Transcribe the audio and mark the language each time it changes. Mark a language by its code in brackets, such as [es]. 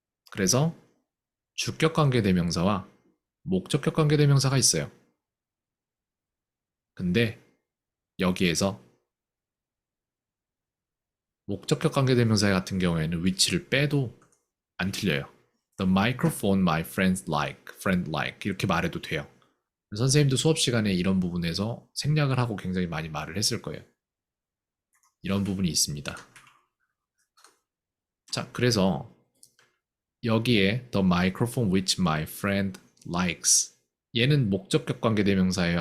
[ko] 그래서 주격 관계 대명사와 목적격 관계 대명사가 있어요. 근데 여기에서 목적격 관계 대명사 같은 경우에는 위치를 빼도 안 틀려요. [en] The microphone my friends like, friend like [ko] 이렇게 말해도 돼요. 선생님도 수업 시간에 이런 부분에서 생략을 하고 굉장히 많이 말을 했을 거예요. 이런 부분이 있습니다. 자, 그래서 여기에 [en] the microphone which my friend likes [ko] 얘는 목적격 관계 대명사예요?